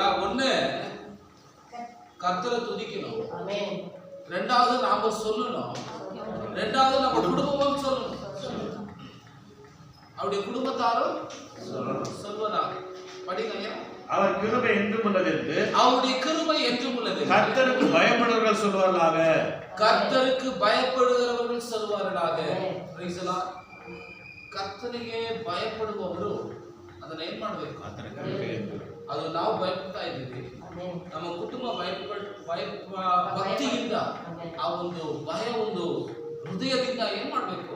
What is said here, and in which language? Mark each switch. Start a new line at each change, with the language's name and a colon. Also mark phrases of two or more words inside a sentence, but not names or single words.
Tamil: ஒண்ணு கர்த்தரை துதிக்கணும், ரெண்டாவது நாம சொல்லணும், ரெண்டாவது நம்ம குடும்பமும் சொல்லணும், அவருடைய குடும்பத்தாரும் சொல்வதாக. படிங்க. அவர் கிருபை என்றும் உள்ளது என்று, அவருடைய கிருபை என்றும் உள்ளது. கர்த்தருக்கு பயப்படுகிறவர்கள் சொல்வார்களாக, கர்த்தருக்கு பயப்படுகிறவர்கள் சொல்வார்களாக.
Kannada: ಕರ್ತನಿಗೆ ಭಯಪಡುವವರು ಅದನ್ನ ಏನ್ ಮಾಡ್ಬೇಕು? ಅದು ನಾವು ಭಯಪಡ್ತಾ ಇದ್ದೀವಿ, ನಮ್ಮ ಕುಟುಂಬ ಭಕ್ತಿಯಿಂದ ಆ ಒಂದು ಭಯ ಒಂದು ಹೃದಯದಿಂದ ಏನ್ ಮಾಡ್ಬೇಕು?